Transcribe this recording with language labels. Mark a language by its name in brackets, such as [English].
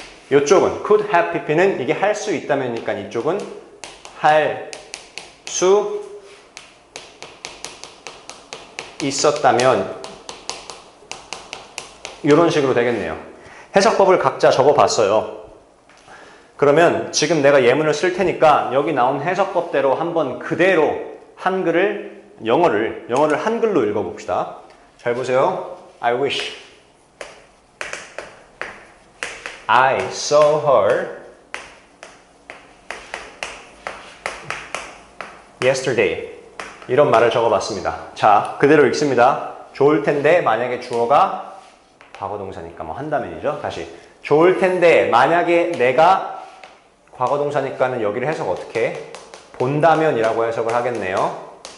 [Korean] 이쪽은 could have pp는 이게 할 수 있다면이니까 이쪽은 할 수 있었다면 이런 식으로 되겠네요. 해석법을 각자 적어봤어요. 그러면 지금 내가 예문을 쓸 테니까 여기 나온 해석법대로 한번 그대로 한글을 영어를 한글로 읽어봅시다. 잘 보세요. [English] I wish I saw her yesterday. [Korean] 이런 말을 적어봤습니다. 자, 그대로 읽습니다. 좋을 텐데 만약에 주어가 과거동사니까 뭐 한다면이죠. 다시 좋을 텐데 만약에 내가 과거동사니까는 여기를 해석 어떻게 해? 본다면이라고 해석을 하겠네요.